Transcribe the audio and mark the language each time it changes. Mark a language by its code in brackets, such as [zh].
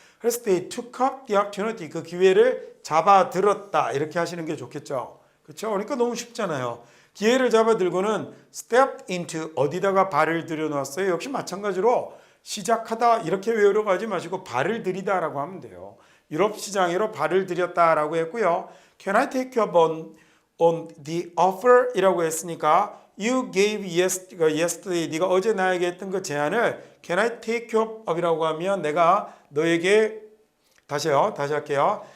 [ko] 그래서 [en] they took up the opportunity, [ko] 그 기회를 잡아들었다 이렇게 하시는 게 좋겠죠. 그렇죠? 그러니까 너무 쉽잖아요. 기회를 잡아들고는 [en] stepped into, [ko] 어디다가 발을 들여놓았어요. 역시 마찬가지로 시작하다 이렇게 외우려고 하지 마시고 발을 들이다라고 하면 돼요. 유럽 시장으로 발을 들였다라고 했고요. [en] Can I take you up on the offer? [ko] 이라고 했으니까 [en] You gave yesterday, [ko] 네가 어제 나에게 했던 그 제안을 [en] Can I take you up? [ko] 이라고 하면 내가 너에게 다시 할게요.